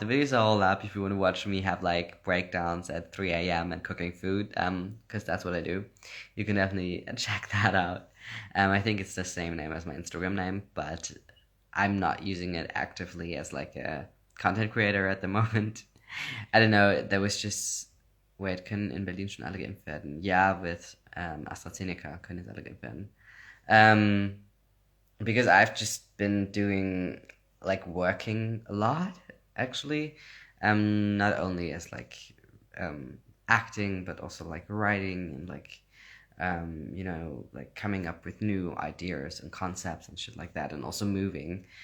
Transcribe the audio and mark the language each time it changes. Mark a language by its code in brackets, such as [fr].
[en] The videos are all up if you want to watch me have like breakdowns at 3 a.m. and cooking food. Because that's what I do. You can definitely check that out. I think it's the same name as my Instagram name, but I'm not using it actively as like a content creator at the moment. I don't know. There was just wait, [de] können in Berlin schon alle geimpft werden? Ja, [en] with [de] AstraZeneca können jetzt alle geimpft werden. [en] Um, because I've just been doing like working a lot actually, not only as like acting but also like writing and like like coming up with new ideas and concepts and shit like that, and also moving.